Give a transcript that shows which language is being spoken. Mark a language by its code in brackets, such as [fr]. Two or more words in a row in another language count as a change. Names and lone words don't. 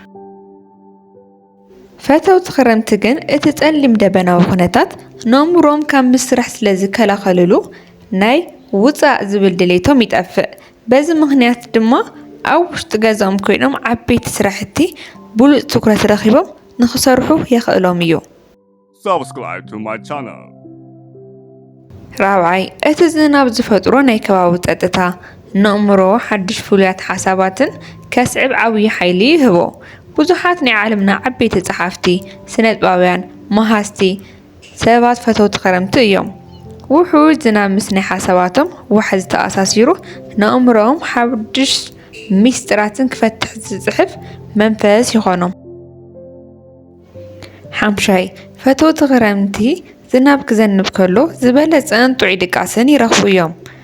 [ti] ፈተውቲ ክረምቲ ግን እቲ ጸሊም ደበናዊ ኩነታት ንኣእምሮኦም ካብ ምስራሕ ስለ ዝከላኸልሉ ናይ ውፃእ ዝብል ድሌቶም ይጠፍእ። በዚ ምኽንያት ድማ ኣብ ውሽጢ ገዛኦም ኮይኖም ዓበይቲ ስራሕቲ ብሉፅ ትኩረት ረኺቦም ንኽሰርሑ የኽእሎም እዩ። [en] Subscribe to my channel. [ti] ራብዓይ እቲ ዝናብ ዝፈጥሮ ናይ ከባቢ ጸጥታ ንኣእምሮ ሓድሽ ፍሉያት ሓሳባትን ከስዕብ ዓብዪ ሓይሊ ይህቦ። ብዙሓት ናይ ዓለምና ዓበይቲ ጸሓፍቲ፣ ስነ-ጥበባውያን፣ መሃዝቲ ሰባት ፈተውቲ ክረምቲ እዮም። ውሑድ ዝናብ ምስ ናይ ሓሳባቶም ዋሕዚ ተኣሳሲሩ ንኣእምሮኦም ሓድሽ ሚስጥራትን ክፈትሕ ዝጽሕፍ መንፈስ ይኾኖም። ሓምሻይ ፈተውቲ ክረምቲ ዝናብ ክዘንብ ከሎ ዝበለጸን ጥዑይ ድቃስን ይረኽቡ እዮም።